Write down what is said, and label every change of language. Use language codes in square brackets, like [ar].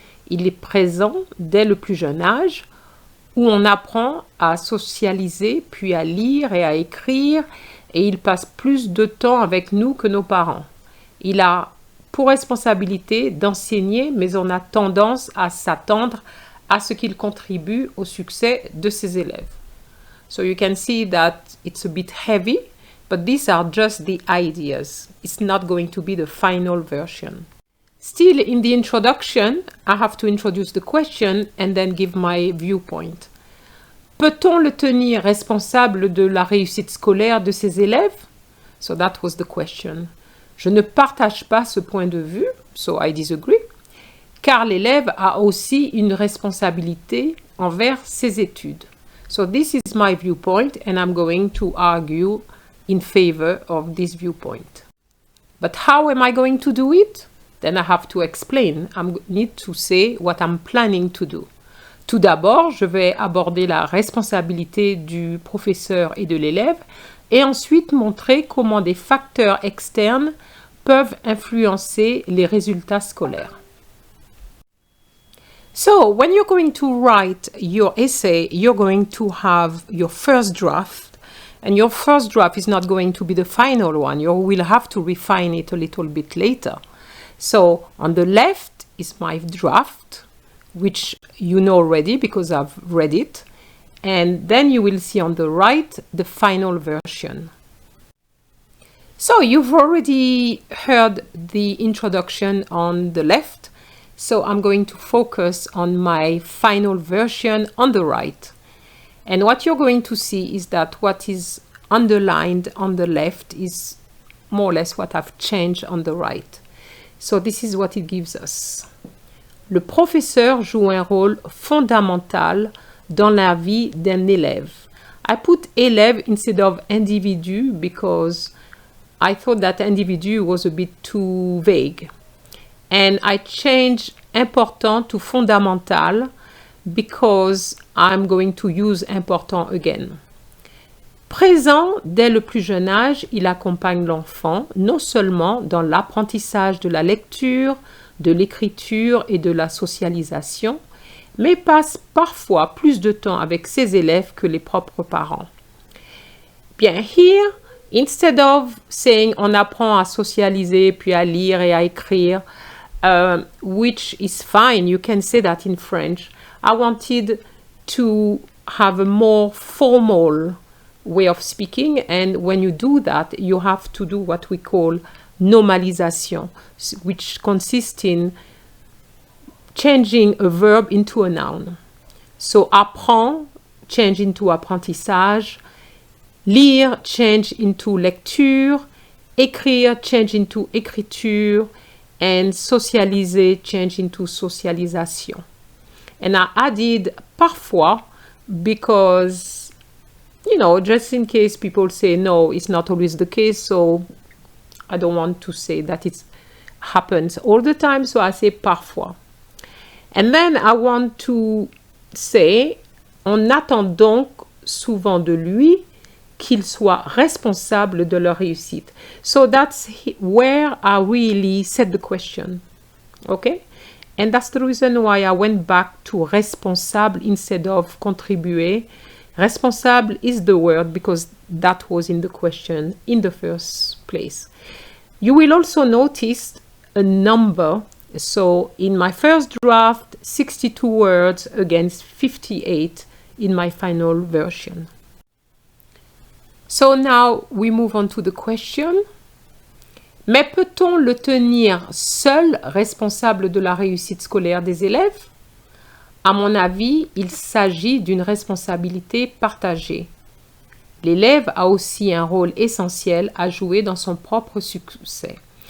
[fr] Il est présent dès le plus jeune âge, où on apprend à socialiser, puis à lire et à écrire, et il passe plus de temps avec nous que nos parents. Il a pour responsabilité d'enseigner, mais on a tendance à s'attendre à ce qu'il contribue au succès de ses élèves. [en] So you can see that it's a bit heavy, but these are just the ideas. It's not going to be the final version. Still, in the introduction, I have to introduce the question and then give my viewpoint. [fr] Peut-on le tenir responsable de la réussite scolaire de ses élèves? [en] So that was the question. [fr] Je ne partage pas ce point de vue, [en] so I disagree, [fr] car l'élève a aussi une responsabilité envers ses études. [en] So this is my viewpoint and I'm going to argue in favor of this viewpoint. But how am I going to do it? Then I have to explain. I need to say what I'm planning to do. [fr] Tout d'abord, je vais aborder la responsabilité du professeur et de l'élève et ensuite montrer comment des facteurs externes peuvent influencer les résultats scolaires. [en] So, when you're going to write your essay, you're going to have your first draft, and your first draft is not going to be the final one. You will have to refine it a little bit later. So, on the left is my draft, which you know already because I've read it, and then you will see on the right the final version. So you've already heard the introduction on the left, so I'm going to focus on my final version on the right. And what you're going to see is that what is underlined on the left is more or less what I've changed on the right. So this is what it gives us. [fr] Le professeur joue un rôle fondamental dans la vie d'un élève. [en] I put élève instead of individu because I thought that individu was a bit too vague. And I changed important to fondamental because I'm going to use important again. [fr] Présent dès le plus jeune âge, il accompagne l'enfant non seulement dans l'apprentissage de la lecture, de l'écriture et de la socialisation, mais passe parfois plus de temps avec ses élèves que les propres parents. [en] Bien, here, instead of saying [fr] on apprend à socialiser, puis à lire et à écrire, [en] which is fine, you can say that in French, I wanted to have a more formal way of speaking, and when you do that, you have to do what we call normalisation, which consists in changing a verb into a noun. So apprend, change into apprentissage, lire, change into lecture, écrire, change into écriture, and socialiser, change into socialisation. And I added parfois because, you know, just in case people say no, it's not always the case, so I don't want to say that it happens all the time, so I say parfois. And then I want to say, [fr] on attend donc souvent de lui qu'il soit responsable de leur réussite. [en] So that's where I really set the question, okay? And that's the reason why I went back to responsable instead of contribuer. Responsable is the word because that was in the question in the first place. You will also notice a number. So in my first draft, 62 words against 58 in my final version. So now we move on to the question. [fr] Mais peut-on le tenir seul responsable de la réussite scolaire des élèves? À mon avis, il s'agit d'une responsabilité partagée. L'élève a aussi un rôle essentiel à jouer dans son propre succès.